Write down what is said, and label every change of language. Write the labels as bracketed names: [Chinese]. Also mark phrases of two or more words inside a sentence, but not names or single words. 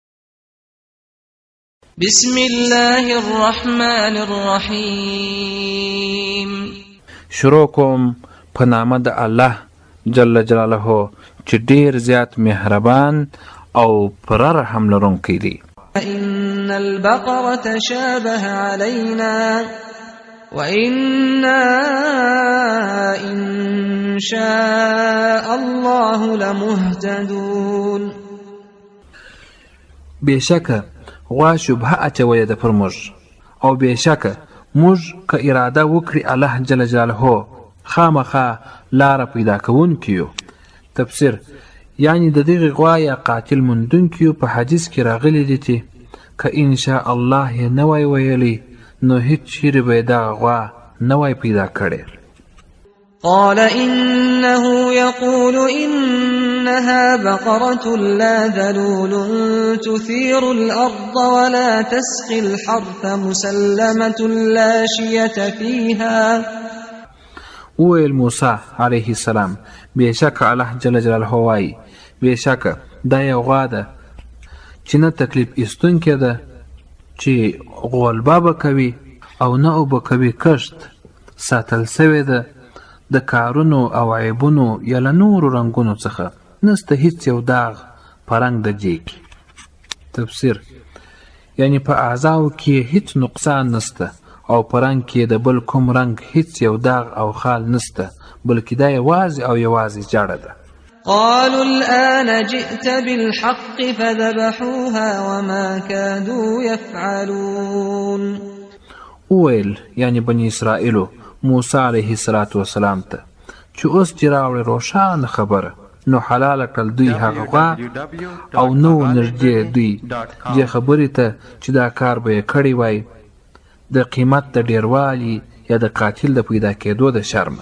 [Arabic] بسم الله الرحمن الرحیم. [Pashto] شروع کوم په نامه د [Arabic] الله جل جلاله [Pashto] چې ډیر زیات مهربان او پر رحم لرونکی دی. [Arabic] ان البقرة تشابه علينا وإنا إن شاء الله لمهتدون. [Pashto] بېشکه غوا شبهه اچولې ده پر موږ، او بېشکه موږ که اراده وکړي [Arabic] الله جل جلاله [Pashto] خامخا لاره پیدا کوونکي یو. تفسیر یعنی د دغې غوا یا قاتل موندونکي په حدیث کې راغلی دي چې که [Arabic] انشاء الله [Pashto] یې نه وای ویلی نو هیڅ چیرې به یې دغه غوا نه وای پیدا کړی. [Arabic] قال إنه يقول إنها بقرة لا ذلول تثير الأرض ولا تسقي الحرث مسلمة لا شية فيها. [Pashto] وویل [Arabic] موسی علیه السلام [Pashto] بېشکه [Arabic] الله جل جلاله [Pashto] وایي بېشکه دا یو غوا ده چې نه تکلیف ایستونکې ده، چې غولبه به کوي او نه اوبه کوي کښت، ساتل سوې ده د کارونو او عیبونو یا له نورو رنګونو څخه، نسته هیڅ یو داغ په رنګ د جیک. تفسیر یعنی په اعضاو کې هیڅ نقصان نسته او په رنګ کې د بل کوم رنګ هیڅ یو داغ او خال نسته، بلکې دا یوازې او یوازې جاړه ده. [Arabic] قالوا الآن جئت بالحق فذبحوها وما كادوا يفعلون. [Pashto] وویل یعنی بني اسرائیلو [Arabic] موسی علیه السلام [Pashto] ته چې اوس چې راوړې روښانه خبره، نو حلاله کړل دوی هغه غوا او نو نږدې دوی دې خبرې ته چې دا کار به یې کړی وای د قیمت د ډیروالي یا د قاتل د پیدا کېدو د شرمه.